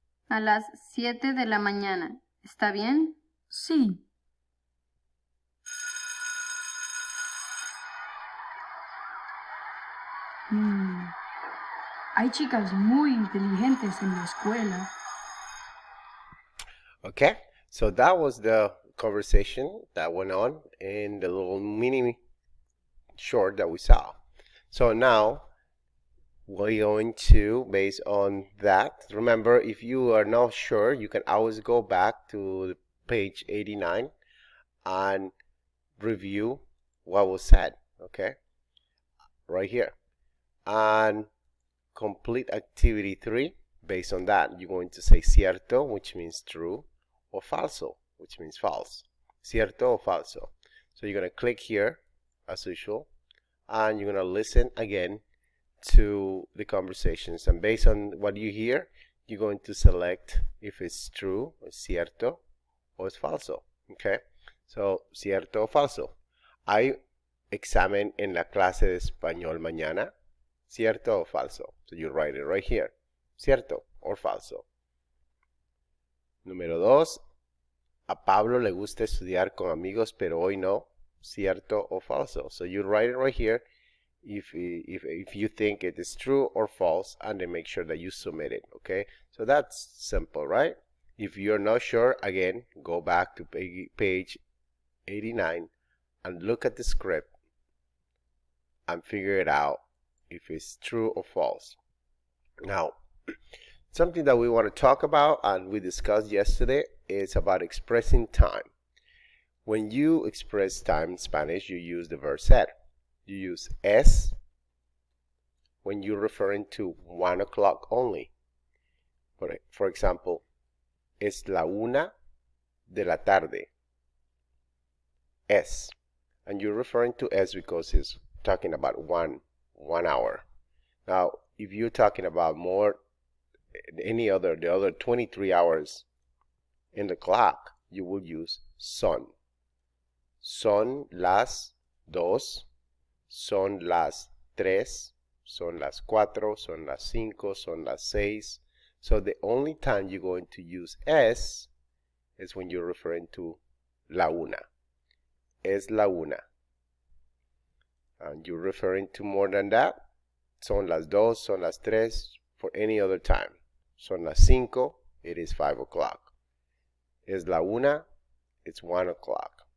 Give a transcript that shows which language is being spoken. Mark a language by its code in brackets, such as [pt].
[es] A las 7 de la mañana. ¿Está bien? Sí. Hay chicas muy inteligentes en la escuela. [en] Okay, so that was the conversation that went on in the little mini short that we saw. So now we're going to, based on that, remember, if you are not sure, you can always go back to page 89 and review what was said, okay, right here, and complete activity 3. Based on that, you're going to say cierto, which means true, or falso, which means false. [es] Cierto o falso. [en] So you're going to click here as usual, and you're going to listen again to the conversations, and based on what you hear, you're going to select if it's true, it's cierto, or it's falso. Okay, so [es] cierto o falso. Hay examen en la clase de español mañana. Cierto o falso. [en] So you write it right here. [es] Cierto or falso. Número 2, a Pablo le gusta estudiar con amigos, pero hoy no. ¿Cierto o falso? [en] So you write it right here if you think it is true or false, and then make sure that you submit it, okay? So that's simple, right? If you're not sure, again, go back to page 89 and look at the script and figure it out if it's true or false. Now, something that we want to talk about and we discussed yesterday is about expressing time. When you express time in Spanish, you use the verb ser. You use es when you're referring to 1 o'clock only. For example, [es] es la 1 de la tarde. Es. [en] And you're referring to es because it's talking about one hour. Now, if you're talking about the other 23 hours in the clock, you will use son. [es] Son las 2, son las 3, son las 4, son las 5, son las 6. [en] So the only time you're going to use es is when you're referring to la una. [es] Es la una. [en] And you're referring to more than that, [es] son las 2, son las 3, [en] for any other time. [es] Son las 5, [en] it is 5 o'clock. [es] Es la una, [en] it's 1 o'clock.